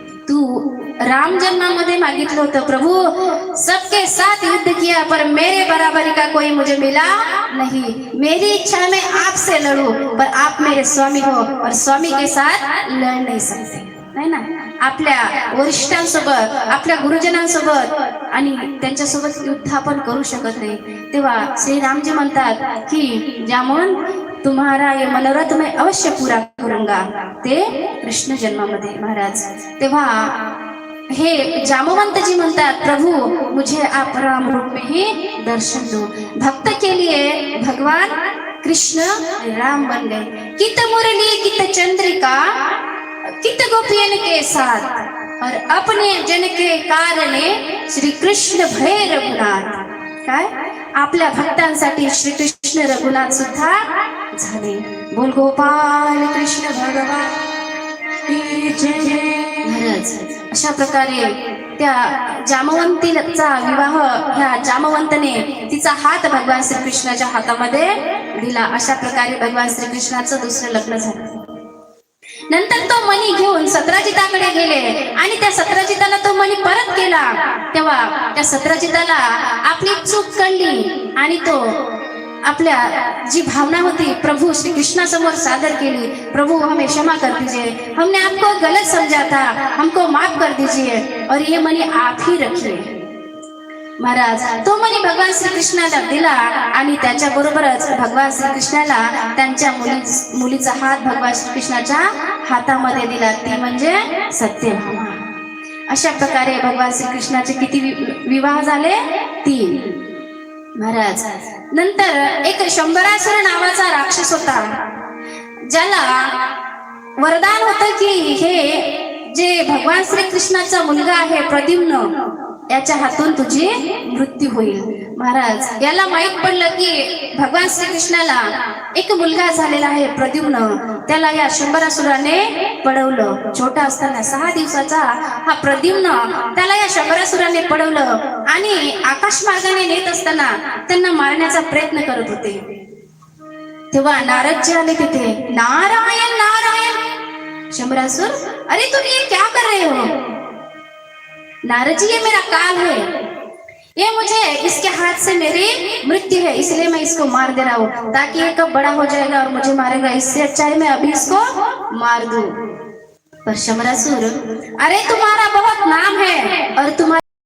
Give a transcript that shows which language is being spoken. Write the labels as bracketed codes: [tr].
[mr] तू राम जन्मामध्ये मागितलं होतं [hi] प्रभु, सबके साथ युद्ध किया पर मेरे बराबरी का कोई मुझे मिला नहीं. मेरी इच्छा में आपसे लड़ूं पर आप मेरे स्वामी हो और स्वामी के साथ लड़ नहीं सकते. [mr] है ना, आपल्या वरिष्ठांसोबत, आपल्या गुरुजनांसोबत आणि त्यांच्यासोबत युद्ध आपण करू शकत नाही. तेव्हा श्रीरामजी म्हणतात की [hi] जामवंत तुम्हारा ये मनोरथ मैं अवश्य पूरा करूंगा, [mr] ते कृष्ण जन्मामध्ये. महाराज तेव्हा हे जामवंत जी म्हणतात [hi] प्रभु मुझे आप राम रूप में ही दर्शन दो. भक्त के लिए भगवान कृष्ण राम बन गए. कित मुरली कित चंद्रिका कित गोपियन के साथ और अपने जन के कारणे श्री कृष्ण भय रघुनाथ. [mr] काय आपल्या भक्तांसाठी श्री कृष्ण रघुनाथ सुद्धा झाले. [hi] बोल गोपाल कृष्ण भगवान की जय. [mr] महाराज अशा प्रकारे त्या जामवंतीचा विवाह ह्या जामवंतने तिचा हात भगवान श्रीकृष्णाच्या हातामध्ये दिला. अशा प्रकारे भगवान श्रीकृष्णाचं दुसरं लग्न झालं. नंतर तो मणी घेऊन सत्राजिताकडे गेले आणि त्या सत्राजिताला तो मणी परत केला. तेव्हा त्या सत्राजिताला आपली चूक कळली आणि तो आपल्या जी भावना होती प्रभु श्री कृष्णा समोर सादर केली. [hi] प्रभु हमें क्षमा कर दीजिए, हमने आपको गलत समझा था, हमको माफ कर दीजिए और ये मनी आप ही रखिए. [mr] महाराज तो मनी भगवान श्रीकृष्णाला दिला आणि त्याच्या बरोबरच भगवान श्रीकृष्णाला त्यांच्या मुलीचा हात भगवान श्रीकृष्णाच्या हातामध्ये दिला, ती म्हणजे सत्यभामा. अशा प्रकारे भगवान श्रीकृष्णाचे किती विवाह झाले? 3. महाराज नंतर एक शंभरासुर नावाचा राक्षस होता, ज्याला वरदान होतं की हे जे भगवान श्रीकृष्णाचा मुलगा आहे प्रद्युम्न, याच्या हातून तुझी मृत्यू होईल. महाराज याला माहित पडलं की भगवान श्रीकृष्णाला एक मुलगा झालेला आहे प्रद्युम्न. त्याला या शंभरासुराने पडवलं. छोटा असताना 6 दिवसाचा हा प्रद्युम्न त्याला या शंभरासुराने पडवलं आणि आकाश मार्गाने नेत असताना त्यांना मारण्याचा प्रयत्न करत होते. तेव्हा नारदजी आले तिथे. नारायण नारायण. [hi] शंभरासुर अरे तुम ये क्या कर रहे हो? नारद जी ये मेरा काल है, ये मुझे इसके हाथ से मेरी मृत्यु है, इसलिए मैं इसको मार दे रहा हूँ ताकि ये कब बड़ा हो जाएगा और मुझे मारेगा, इससे अच्छा है मैं अभी इसको मार दूं. पर शंभरासुर अरे तुम्हारा बहुत नाम है और तुम्हारी